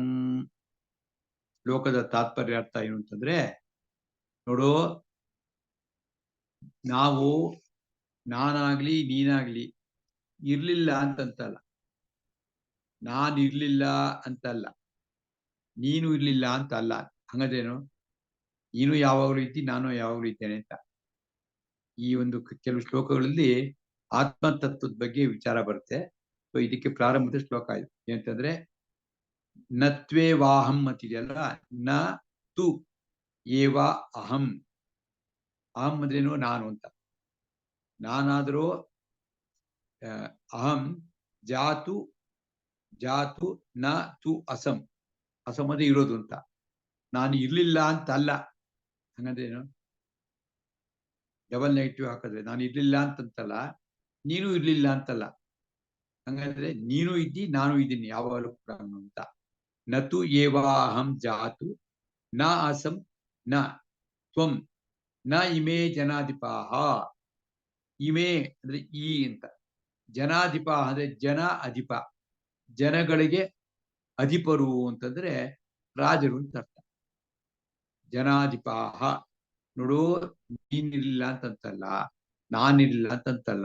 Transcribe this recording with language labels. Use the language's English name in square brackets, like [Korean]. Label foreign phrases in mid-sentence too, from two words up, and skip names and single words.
[Kannada] ಶ್ಲೋಕದ ತಾತ್ಪರ್ಯ ಅರ್ಥ ಏನು ಅಂತಂದ್ರೆ, ನೋಡು, ನಾವು ನಾನಾಗ್ಲಿ ನೀನಾಗ್ಲಿ ಇರ್ಲಿಲ್ಲ ಅಂತಂತಲ್ಲ, ನಾನಿರ್ಲಿಲ್ಲ ಅಂತಲ್ಲ, ನೀನು ಇರ್ಲಿಲ್ಲ ಅಂತ ಅಲ್ಲ. ಹಂಗದೇನು, ನೀನು ಯಾವಾಗಲೂ ಇದ್ದಿ, ನಾನು ಯಾವಾಗಲೂ ಇದ್ದೇನೆ ಅಂತ. ಈ ಒಂದು ಕೆಲವು ಶ್ಲೋಕಗಳಲ್ಲಿ ಆತ್ಮತತ್ವದ ಬಗ್ಗೆ ವಿಚಾರ ಬರುತ್ತೆ. ಸೊ ಇದಕ್ಕೆ ಪ್ರಾರಂಭದ ಶ್ಲೋಕ ಇದು ಏನಂತಂದ್ರೆ, [Sanskrit] ನತ್ವೇ ವಾಹಂ [Kannada] ಅಂತಿದೆಯಲ್ಲ, [Sanskrit] ನ ತು ಏವ ಅಹಂ. [Kannada] ಅಹಂ ಅಂದ್ರೇನು, ನಾನು ಅಂತ. ನಾನಾದರೂ [Sanskrit] ಅಹಂ ಜಾತು ನ ತು ಅಸಂ. [Kannada] ಅಸಂ ಅಂದ್ರೆ ಇರೋದು ಅಂತ. ನಾನು ಇರ್ಲಿಲ್ಲ ಅಂತ ಅಲ್ಲ. ಹಂಗಂದ್ರೇನು, [English] double negative [Kannada] ಹಾಕಿದ್ರೆ ನಾನು ಇರ್ಲಿಲ್ಲ ಅಂತಂತಲ್ಲ, ನೀನು ಇರ್ಲಿಲ್ಲ ಅಂತಲ್ಲ. ಹಂಗಂದ್ರೆ ನೀನು ಇದ್ದಿ, ನಾನು ಇದ್ದೀನಿ ಯಾವಾಗಲೂ ಕೂಡ ಅಂತ. [Sanskrit] ನತು ಏವಾಹಂ ಜಾತು ನ ಅಸಂ ನ ತ್ವಂ ನ ಇಮೇ ಜನಾಧಿಪಾಹ. [Kannada] ಇಮೇ ಅಂದ್ರೆ ಈ ಅಂತ, ಜನಾಧಿಪ ಅಂದ್ರೆ ಜನ ಅಧಿಪ, ಜನಗಳಿಗೆ ಅಧಿಪರು ಅಂತಂದ್ರೆ ರಾಜರು ಅಂತ ಅರ್ಥ. ಜನಾಧಿಪಾಹ, ನೋಡು, ನೀನಿರ್ಲಿಲ್ಲ ಅಂತಂತಲ್ಲ, ನಾನಿರ್ಲಿಲ್ಲ ಅಂತಂತಲ್ಲ.